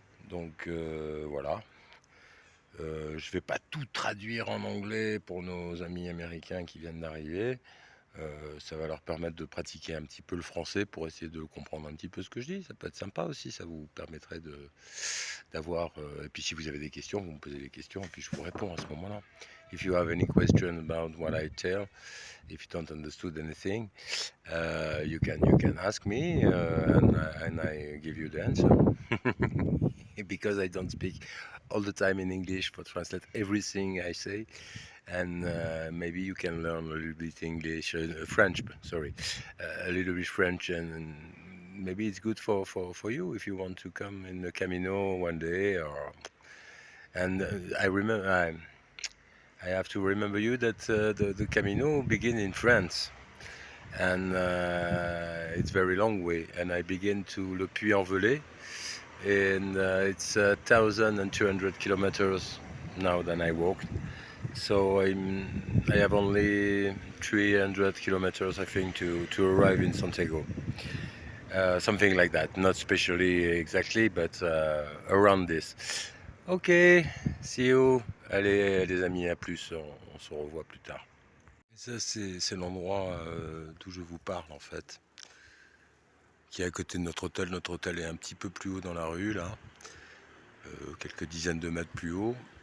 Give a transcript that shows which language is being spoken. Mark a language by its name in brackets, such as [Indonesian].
[French] Donc voilà. Je vais pas tout traduire en anglais pour nos amis américains qui viennent d'arriver. Ça va leur permettre de pratiquer un petit peu le français pour essayer de comprendre un petit peu ce que je dis. Ça peut être sympa aussi, ça vous permettrait d'avoir... et puis si vous avez des questions, vous me posez des questions et puis je vous réponds à ce moment-là. [English] If you have any question about what I tell, if you don't understood anything, you can ask me and I give you the answer. Because I don't speak all the time in English for translate everything I say. And maybe you can learn a little bit English, French, sorry, a little bit French, and maybe it's good for you if you want to come in the Camino one day. And I remember, I have to remember you that the Camino begin in France, and it's very long way. And I begin to Le Puy-en-Velay, and it's 1,200 kilometers now than I walked. So I have only 300 kilometers, I think, to arrive in Santiago. Something like that, not specially exactly, but around this. Ok, see you. [French] Allez les amis, à plus, on se revoit plus tard. Ça c'est l'endroit d'où je vous parle en fait, qui est à côté de notre hôtel. Notre hôtel est un petit peu plus haut dans la rue là, quelques dizaines de mètres plus haut.